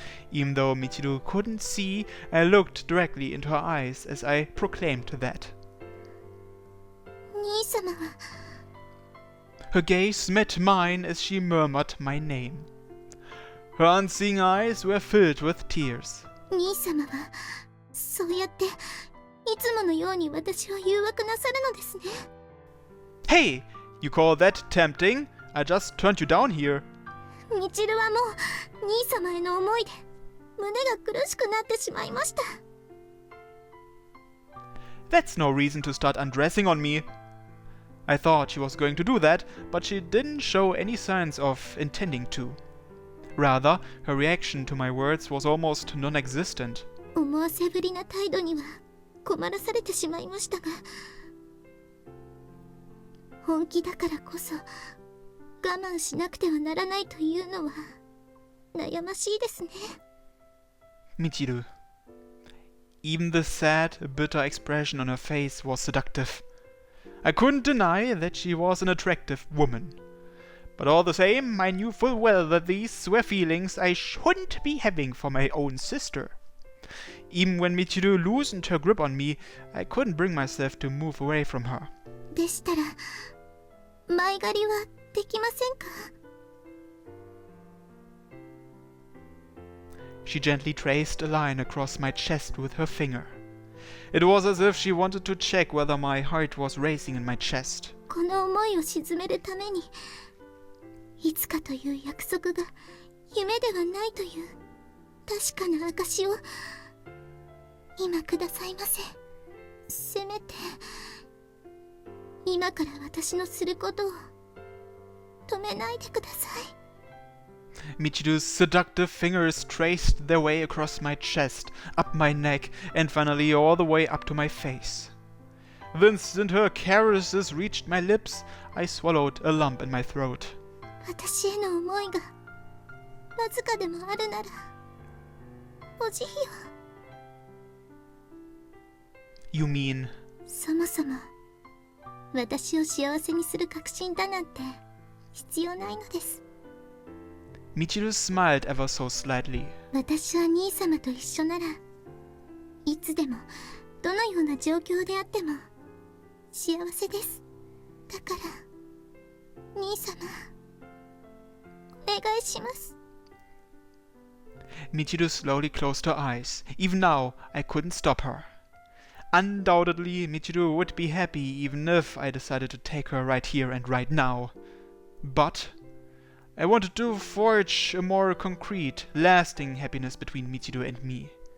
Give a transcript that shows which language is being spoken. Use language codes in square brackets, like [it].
[en] Even though Michiru couldn't see, I looked directly into her eyes as I proclaimed that. [ja] 兄様は [en] Her gaze met mine as she murmured my name. Her unseeing eyes were filled with tears. [ja] 兄様はそうやっていつものように私を誘惑なさるのですね [en] Hey! You call that tempting? I just turned you down here. [ja] みちるはもう兄様への思いで胸が苦しくなってしまいました [en] That's no reason to start undressing on me. I thought she was going to do that, but she didn't show any signs of intending to. Rather, her reaction to my words was almost non-existent. [ja] 思わせぶりな態度には困らされてしまいましたが本気だからこそ我慢しなくてはならないというのは悩ましいですね [en] Michiru. Even the sad, bitter expression on her face was seductive. I couldn't deny that she was an attractive woman. But all the same, I knew full well that these were feelings I shouldn't be having for my own sister. Even when Michiru loosened her grip on me, I couldn't bring myself to move away from her. [ja] でしたら前借りはできませんか [en] She gently traced a line across my chest with her finger. It was as if she wanted to check whether my heart was racing in my chest. [ja] この思いを鎮めるためにいつかという約束が夢ではないという確かな証を今くださいませせめて今から私のすることを止めないでください [en] Michiru's seductive fingers traced their way across my chest, up my neck, and finally all the way up to my face. The instant her caresses reached my lips, I swallowed a lump in my throat. [ja] 私への思いがわずかでもあるならお慈悲を [en] You mean... [ja] そもそも私を幸せにする確信だなんて必要ないのです [en] Michiru smiled ever so slightly. [ja] 私は兄様と一緒ならいつでもどのような状況であっても幸せですだから兄様お願いします [en] Michiru slowly closed her eyes. Even now, I couldn't stop her. Undoubtedly, Michiru would be happy even if I decided to take her right here and right now. But I wanted to forge a more concrete, lasting happiness between Michiru and me.